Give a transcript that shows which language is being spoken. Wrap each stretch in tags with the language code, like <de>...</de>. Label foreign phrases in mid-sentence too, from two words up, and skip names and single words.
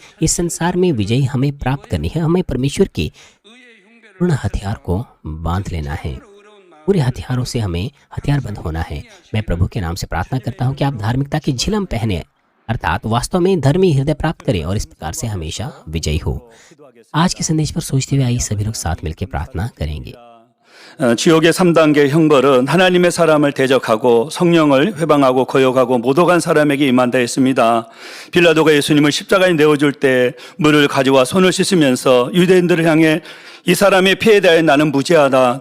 <hi>इस संसार में विजय हमें प्राप्त करनी है। हमें परमेश्वर के पूर्ण हथियार को बांध लेना है। पूरे हथियारों से हमें हथियारबंद होना है। मैं प्रभु के नाम से प्रार्थना करता हूँ कि आप धार्मिकता की झिलम पहने, अर्थात वास्तव में धर्मी हृदय प्राप्त करें और इस प्रकार से हमेशा विजयी हो। आज के संदेश पर सोचते हुए आइए सभी लोग साथ मिलकर प्रार्थना करेंगे।</hi> <ko>지옥의 3단계 형벌은 하나님의 사람을 대적하고 성령을 회방하고 거역하고 모독한 사람에게 임한다 했습니다. 빌라도가 예수님을 십자가에 내어줄 때 물을 가져와 손을 씻으면서 유대인들을 향해 이 사람의 피해에 대해 나는 무죄하다.</ko>